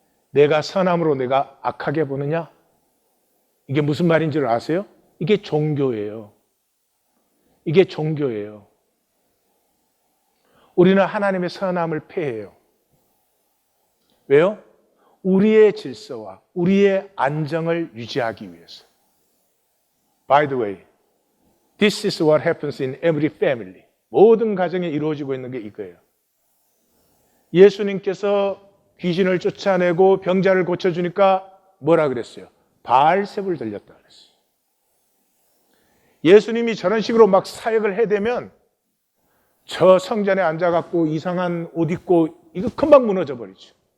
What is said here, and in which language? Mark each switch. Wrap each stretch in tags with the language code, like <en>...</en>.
<ko>내가 선함으로 내가 악하게 보느냐? 이게 무슨 말인지를 아세요? 이게 종교예요. 이게 종교예요. 우리는 하나님의 선함을 폐해요. 왜요? 우리의 질서와 우리의 안정을 유지하기 위해서.</ko> <en>By the way, this is what happens in every family.</en> <ko>모든 가정에 이루어지고 있는 게 이거예요. 예수님께서 귀신을 쫓아내고 병자를 고쳐주니까 뭐라 그랬어요? 바알세불 들렸다 그랬어요. 예수님이 저런 식으로 막 사역을 해대면 저 성전에 앉아갖고 이상한 옷 입고 이거 금방 무너져 버리죠.</ko>